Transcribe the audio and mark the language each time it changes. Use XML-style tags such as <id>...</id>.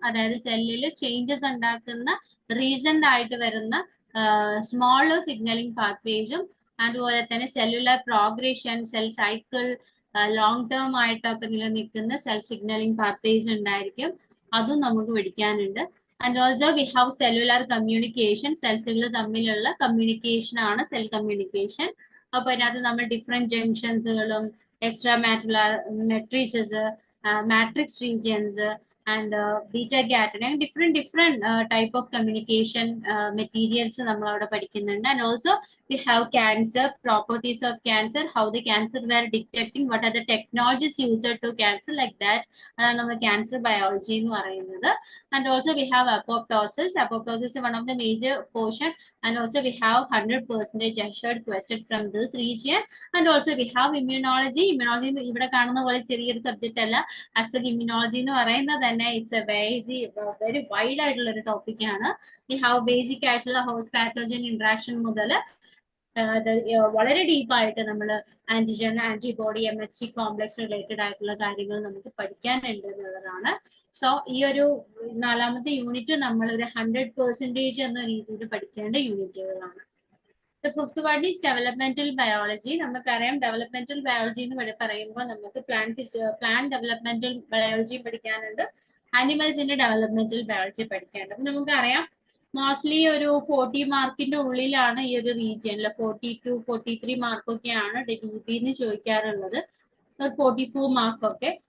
<ml>അതായത് സെല്ലിൽ ചേഞ്ചസ് ഉണ്ടാക്കുന്ന റീസൺ ആയിട്ട് വരുന്ന സ്മോൾ സിഗ്നലിംഗ് പാത്വേസും അതുപോലെ തന്നെ cellular progression, cell cycle, long term ആയിട്ടൊക്കെ നിലനിൽക്കുന്ന സെൽ സിഗ്നലിംഗ് പാത്വേസ് ഉണ്ടായിരിക്കും. അതും നമുക്ക് പഠിക്കാനുണ്ട്.</ml> <en>And also we have cellular communication.</en> <ml>സെൽസുകൾ തമ്മിലുള്ള കമ്മ്യൂണിക്കേഷൻ ആണ് സെൽ കമ്മ്യൂണിക്കേഷൻ. അപ്പൊ അതിനകത്ത് നമ്മൾ different ജംഗ്ഷൻസുകളും extra matrices, matrix regions,</ml> <en>and beta catenin, different type of communication materials</en> <ml>നമ്മളവിടെ പഠിക്കുന്നുണ്ട്.</ml> <en>And also we have cancer, properties of cancer, how the cancer were detecting, what are the technologies used to cancer, like that.</en> <ml>അതാണ് നമ്മൾ cancer biology എന്ന് പറയുന്നത്.</ml> <en>And also we have apoptosis. Apoptosis is one of the major portion. And also we have 100% assured question from this region. And also we have immunology.</en> <ml>Immunology ഇവിടെ കാണുന്ന പോലെ ചെറിയൊരു subject അല്ല. Actually immunology എന്ന് പറയുന്നത് തന്നെ</ml> <en>it's a very wide</en> <ml>ആയിട്ടുള്ള ഒരു ടോപ്പിക് ആണ്.</ml> <en>We have basic</en> <ml>ആയിട്ടുള്ള host pathogen interaction മുതൽ വളരെ ഡീപ്പായിട്ട് നമ്മൾ antigen, antibody, MHC complex related ആയിട്ടുള്ള കാര്യങ്ങൾ നമുക്ക് പഠിക്കാനുണ്ട് എന്നുള്ളതാണ്. സോ ഈ ഒരു 4ാമത്തെ യൂണിറ്റ് നമ്മൾ ഒരു 100% എന്ന രീതിയിൽ പഠിക്കേണ്ട യൂണിറ്റുകളാണ്.</ml> <en>The 5th one is developmental biology.</en> <ml>നമുക്കറിയാം ഡെവലപ്മെന്റൽ ബയോളജി എന്ന് പറയുമ്പോൾ നമുക്ക് പ്ലാന്റ് ഡെവലപ്മെന്റൽ ബയോളജി പഠിക്കാനുണ്ട്, ആനിമൽസിന്റെ ഡെവലപ്മെന്റൽ ബയോളജി പഠിക്കാനുണ്ട്. അപ്പൊ നമുക്കറിയാം മോസ്റ്റ്ലി ഒരു 40 മാർക്കിന്റെ ഉള്ളിലാണ് ഈ ഒരു റീജിയനിൽ 42, 43 മാർക്കൊക്കെയാണ് DB ചോദിക്കാറുള്ളത്, 44 മാർക്കൊക്കെ.</ml>